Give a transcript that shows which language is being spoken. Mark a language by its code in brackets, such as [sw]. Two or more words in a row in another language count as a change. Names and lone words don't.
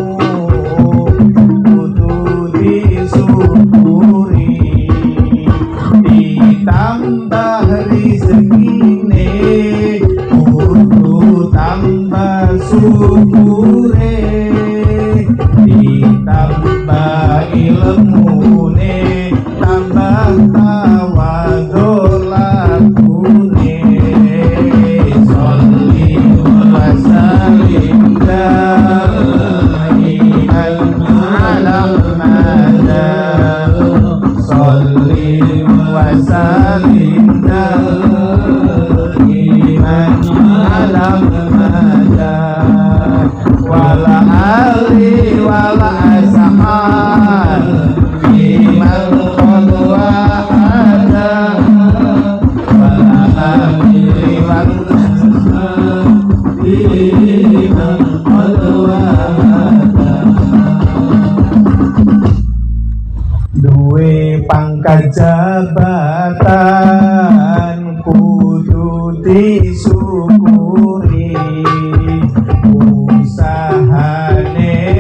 [jv] kudu disyukuri, ditambah rezekine kudu tambah syukure, ditambah ilmune tambah tawadhu lakune. [ar] صل وسلم دائما على محمد، صل وسلم دائما على محمد، وعلى آل وعلى أصحاب بمن قد وحد، وعلى آل وعلى أصحاب بمن قد وحد. [jv] Duwe pangkat jabatan kudu disyukuri, usahane